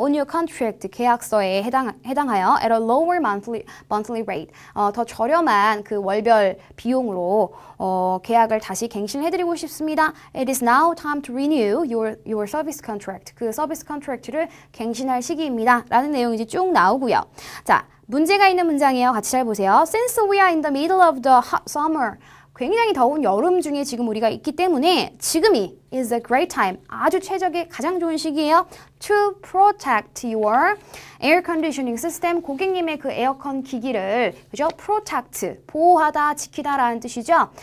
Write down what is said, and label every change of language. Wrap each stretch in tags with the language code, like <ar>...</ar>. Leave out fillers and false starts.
<en>On your contract,</en> <ko>계약서에 해당하여</ko> <en>at a lower monthly rate.</en> <ko>더 저렴한 그 월별 비용으로 계약을 다시 갱신해드리고 싶습니다.</ko> <en>It is now time to renew your service contract.</en> <ko>그 서비스 컨트랙트를 갱신할 시기입니다. 라는 내용이 이제 쭉 나오고요. 자, 문제가 있는 문장이에요. 같이 잘 보세요.</ko> <en>Since we are in the middle of the hot summer.</en> <ko>굉장히 더운 여름 중에 지금 우리가 있기 때문에 지금이</ko> <en>is a great time.</en> <ko>아주 최적의 가장 좋은 시기예요.</ko> <en>To protect your air conditioning system.</en> <ko>고객님의 그 에어컨 기기를 그죠? protect, 보호하다, 지키다라는 뜻이죠.</ko>